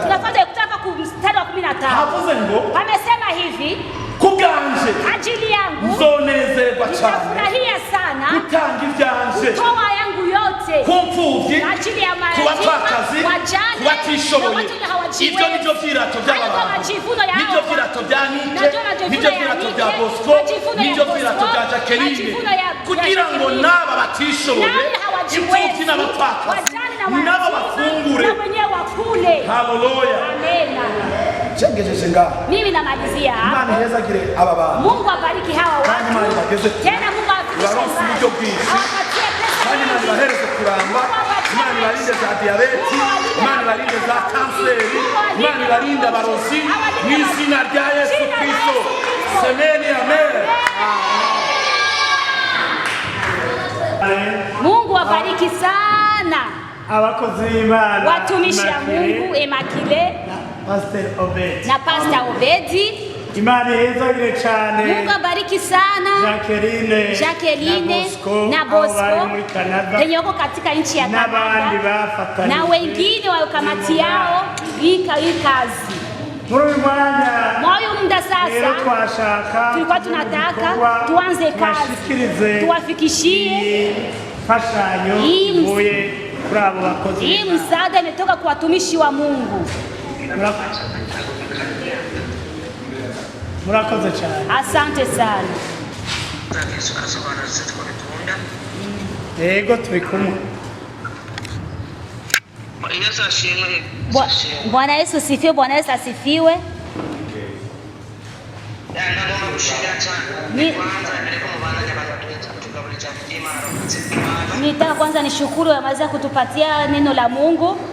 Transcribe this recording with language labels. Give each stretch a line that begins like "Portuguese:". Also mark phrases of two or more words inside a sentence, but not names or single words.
Swahili: Tunafuata kutoka ku mstari wa 15.
Rundi: Havuze ngo.
Swahili: Amesema hivi.
Rundi: Kubwanje.
Swahili: Ajili yangu.
Rundi: Nzonezerwa cyane.
Swahili: Nitafurahia sana.
Rundi: Gutanga ivyanje.
Swahili: Kutoa yangu yote.
Rundi: Kumfuvyi.
Swahili: Ajili ya mayatima.
Rundi: Kubapfakazi.
Swahili: Wajane.
Rundi: Kubatishoboye. Ivyo nivyo virato by'abantu. Nivyo virato bya Nike. Nivyo virato bya Bosco. Nivyo virato bya Jacqueline. Kugira ngo naba batishoboye. Imfuvyi n'abapfakazi. Nabo bafungure.
Swahili: Na wenyewe wakule. Haleluya. Amen.
Rundi: Chengejeje ngaho.
Swahili: Mimi namalizia hapo.
Rundi: Imana heza gire aba bantu.
Swahili: Mungu abariki hawa watu. Tena Mungu awafikishe mbali. Awapatie pesa.
Rundi: Imana ibahereze kuramba. Imana ibarinde za diabeti. Imana ibarinde za kanseri. Imana ibarinde abarozi. N'izina rya Yesu Kristo.
Swahili: Semeni amen. Mungu abariki sana.
Rundi: Abakozi b'Imana.
Swahili: Watumishi wa Mungu Emakile na Pastor Obedi.
Rundi: Imana yezagire cyane.
Swahili: Mungu abariki sana Jacqueline na Bosco wenye wako katika nchi ya Canada na wengine wa kamati yao IKAZE. Mwayo muda sasa tulikuwa tunataka tuanze kazi, tuwafikishie
Rundi: Imfashanyo ivuye kuri abo bakozi.
Swahili: Hii msaada imetoka kwa watumishi wa Mungu.
Rundi: Murakoze cyane.
Swahili: Asante sana.
Rundi: Yego turi kumwe.
Swahili: Bwana Yesu asifiwe. Bwana Yesu asifiwe. Nitaka kwanza nishukuru wameweza kutupatia neno la Mungu.